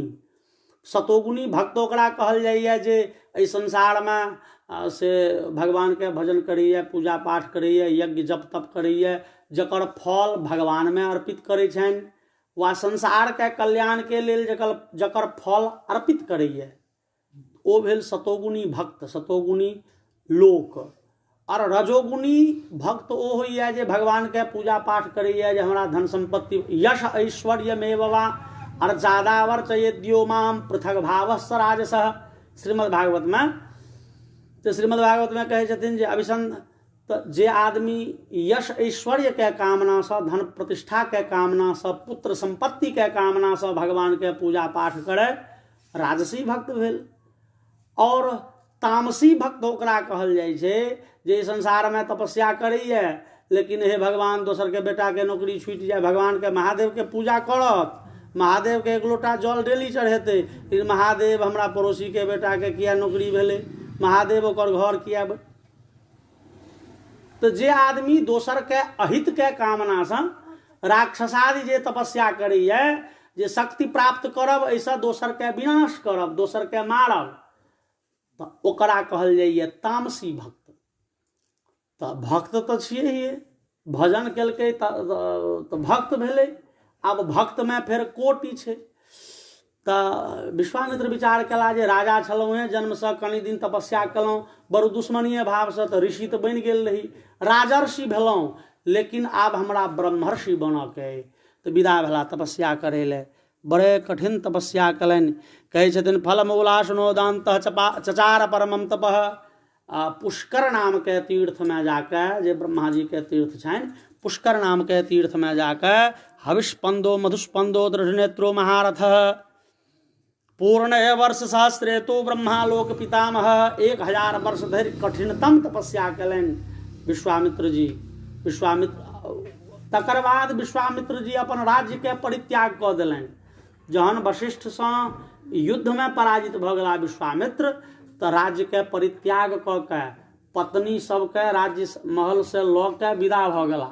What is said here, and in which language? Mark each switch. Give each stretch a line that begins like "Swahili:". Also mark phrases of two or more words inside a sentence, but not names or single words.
Maithili: सतोगुणी भक्त ओकरा कहल जाइए जे एहि संसार में से भगवान के भजन करैए, पूजा पाठ करैए, यज्ञ जप तप करैए, जकर फल भगवान में अर्पित करै छनि, वा संसार के कल्याण के लेल जकर फल अर्पित करैए, ओ भेल सतोगुणी भक्त, सतोगुणी लोक। और रजोगुणी भक्त ओ होइए जे भगवान के पूजा पाठ करैए, जे हमरा धन संपत्ति यश
Sanskrit: ऐश्वर्यमेव वा अर्चादावर्चयेद्यो माम पृथक भावः राजसः।
Maithili: श्रीमद् भागवत में तो श्रीमद् भागवत में कहे छथिन जे अभिसंध जे आदमी यश ऐश्वर्य के कामना से, धन प्रतिष्ठा के कामना से, पुत्र संपत्ति के कामना से भगवान के पूजा पाठ करे, राजसी भक्त भेल। और तामसी भक्त ओकरा कहल जाइ छै जे संसार में तपस्या करैए, लेकिन हे भगवान दोसर के बेटा के नौकरी छूटि जाए, भगवान के महादेव के पूजा करत, महादेव के एक लोटा जल डेली चढ़ेते, लेकिन महादेव हमरा पड़ोसी के बेटा के किया नौकरी भेले, महादेव ओकर घर किया। तो जे आदमी दोसर के अहित के कामना से राक्षसादि जे तपस्या करैए, जे शक्ति प्राप्त करब ऐसा दोसर के विनाश करब, दोसर के मारब, तो ओकरा कहल जाइए तामसी भक्त। तो भक्त तो छिए ही, भजन केलकै तो भक्त भेलै। आब भक्त में फेर कोटि छै। तो विश्वामित्र विचार केला जे राजा छलहुँ हैं, जन्म से कनि दिन तपस्या केलहुँ, बड़ो दुश्मनीय भाव से, तो ऋषि तो बनि गेल रही, राजर्षि भेलहुँ, लेकिन आब हमरा ब्रह्मर्षि बनऽ के। तो विदा भेला तपस्या करे ले। बड़े कठिन तपस्या कलनि। कहै छथिन
Sanskrit: फलमूलाशनोदान्तः चचार परमं तपः।
Maithili: पुष्कर नाम के तीर्थ में जाकर, जे ब्रह्मा जी के तीर्थ छनि, पुष्कर नाम के तीर्थ में जाकर
Sanskrit: हविष्पंदो मधुष्पंदो दृढ़नेत्रो महारथः पूर्ण वर्ष सहस्रे तो ब्रह्मालोक पितामह।
Maithili: 1000 वर्ष धरि कठिनतम तपस्या कलनि विश्वामित्र जी। तकर बाद विश्वामित्र जी अपन राज्य के परित्याग कऽ देलनि। जहन वशिष्ठ से युद्ध में पराजित भ गेला विश्वामित्र, तो राज्य के परित्याग कऽ के पत्नी सबके राज्य महल से लऽ के विदा भ गेला।